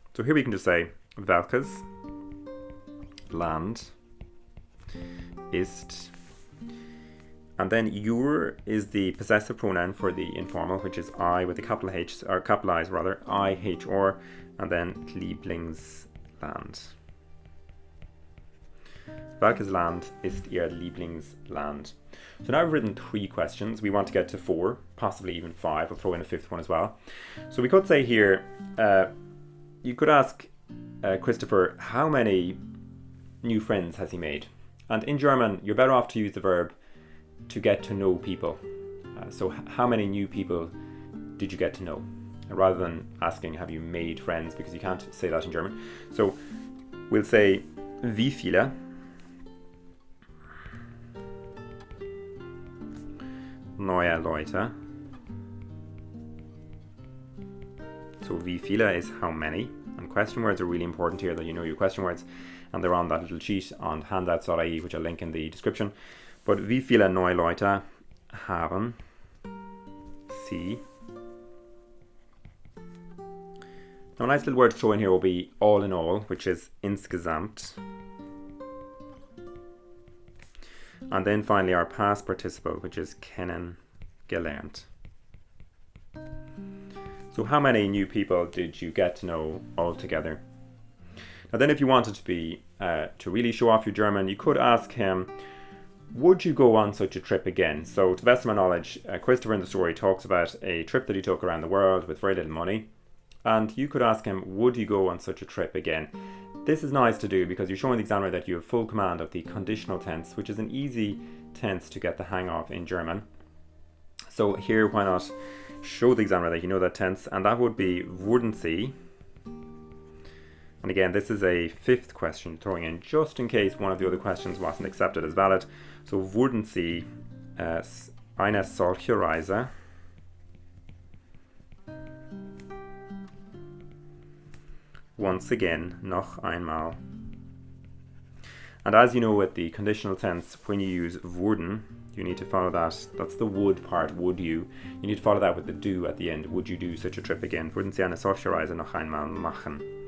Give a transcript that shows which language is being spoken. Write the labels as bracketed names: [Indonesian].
[English] So here we can just say, [German] welches Land ist, [English] and then your is the possessive pronoun for the informal, which is I with a capital H, or capital I's rather, I-H-R, and then Lieblingsland. [German] Welches Land ist Ihr Lieblingsland? [English] So now we've written 3 questions. We want to get to 4, possibly even 5. We'll throw in a 5th one as well. So we could say here, you could ask Christopher, how many new friends has he made? And in German, you're better off to use the verb to get to know people. So how many new people did you get to know? Rather than asking, have you made friends? Because you can't say that in German. So we'll say, [German] wie viele neue Leute. [English] So [German] wie viele [English] is how many. And question words are really important here, that you know your question words. And they're on that little sheet on handouts.ie, which I'll link in the description. But [German] wie viele neue Leute haben Sie? [English] Now a nice little word to throw in here will be all in all, which is insgesamt. And then finally our past participle, which is kennengelernt. So how many new people did you get to know altogether? Now then, if you wanted to be to really show off your German, you could ask him, would you go on such a trip again? So to the best of my knowledge, Christopher in the story talks about a trip that he took around the world with very little money. And you could ask him, would you go on such a trip again? This is nice to do because you're showing the examiner that you have full command of the conditional tense, which is an easy tense to get the hang of in German. So here, why not show the examiner that you know that tense, and that would be [German] würden Sie. [English] And again, this is a fifth question throwing in just in case one of the other questions wasn't accepted as valid. [German] So würden Sie eine solche Reise [English] once again, [German] noch einmal. [English] And as you know with the conditional tense, when you use würden, you need to follow that. That's the would part, would you. You need to follow that with the do at the end. Would you do such a trip again? [German] Würden Sie eine solche Reise noch einmal machen?